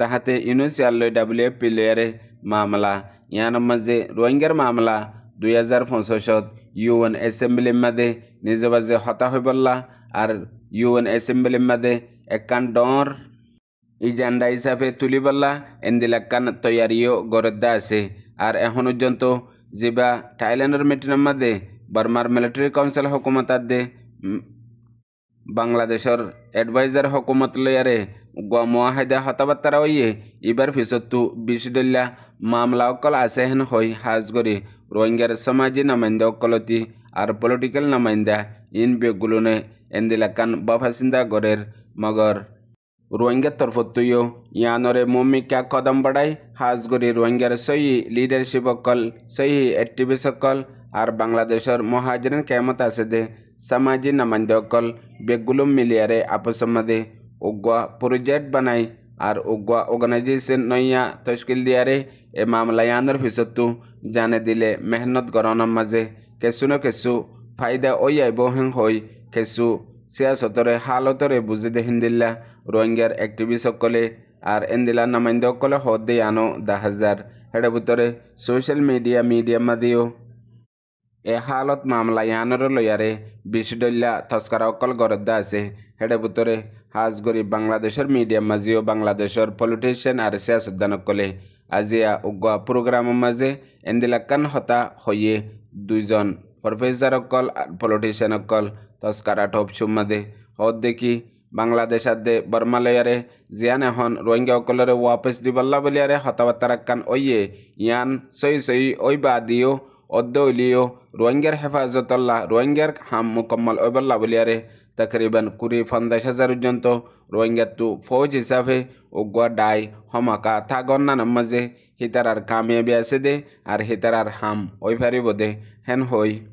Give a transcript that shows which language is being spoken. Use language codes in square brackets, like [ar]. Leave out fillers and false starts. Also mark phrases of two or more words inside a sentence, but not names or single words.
[rhg] হাতে ইউনিসিয়াল WFP লয়ারে মামলা ইয়ান মাঝে রোহিঙ্গার মামলা 2065 ইউএন অ্যাসেম্বলির মাঝে নিজবাজে হতা হইবল্লা আর ইউএন অ্যাসেম্বলির মাঝে একান ডর ইজান্ডা হিসাবে তুলিবল্লা এন্দিলাকান তৈয়ারিও গরদ্দা আছে আর এখন পর্যন্ত জিবা থাইল্যান্ডের মিটিংয়ের মাঝে বার্মার মিলিটারি কাউন্সিল হুকুমত দে বাংলাদেশের এডভাইজার হুকুমত লয়ারে মুআহাদা হতাবার্তারা হইয়ে এবার পিছতো 20 দলীয় মামলা অকল আছে হেন হই হাজগরি রোহিঙ্গার সমাজি নামাইন্দা অকলতি আর পলিটিক্যাল নামাইন্দা ইন বেগুলোনে এন্দিলাকান বাফাসিন্দা গড়ের মগর রোহিঙ্গার তরফতুও ইয়ানরে মুমিকা কদম বাড়াই হাজগরি রোহিঙ্গার সহি লিডারশিপ অকল সহি অ্যাক্টিভিস্ট অকল আর বাংলাদেশের মহাজিরিন কেমত আছে দে সামাজিক নামাইন্দা অকল বেগুলো মিলিয়ারে আপসমদে উগা প্রজেক্ট বানাই আর উগা অর্গানাইজেশন নইয়া তশকিল দিয়ারে এ মামলা ইয়ানোর পিছতো জানে দিলে মেহনত গরনের মাঝে কেঁচু ন কেঁচু ফায়দা ওই আইব হেন হই কেঁচু সিয়াসতরে হালতরে বুঝি দে হিন্দিল্লা রোহিঙ্গার অ্যাক্টিভিস্ট সকলে আর এন্দিলা নামাইন্দা সকলে হদ দে আনো 10,000 হেডে ভিতরে সোশ্যাল মিডিয়া মাদিও এ হালত মামলা ইয়ানোর লয়ারে 20 দলীয় তস্করা অকল গরদ্দা আছে হেডে ভিতরে হাজগরি বাংলাদেশের মিডিয়া মাঝিও বাংলাদেশের পলিটিশিয়ান আর সিয়াসতদান অকলে আজিয়া উগা প্রোগ্রামের মাঝে এন্দিলাকান হতা হইয়ে 2 জন প্রফেসর অকল পলিটিশিয়ান অকল তস্করা টপ সুমাদে হদ দেখি বাংলাদেশ আদে বর্মা লয়ারে জিয়ান এখন রোহিঙ্গা অকলরে ওয়াপস দিবাল্লা বলিয়ারে হতাবার্তারাক্কান ওইয়ে ইয়ান সই ওই বাদিও অদ্দলিও রোহিঙ্গার হেফাজতল্লাহ রোহিঙ্গার হাম মুকম্মল ওইবল্লা বলিয়ারে তকরিবান 50,000 পর্যন্ত রোহিঙ্গার তো ফৌজ হিসাবে উগা ডাই হমাকা থাগন্নান মাঝে হিতারার কামিয়াবি আছে দে আর হিতারার হাম ওই ফারিব দে হেন হই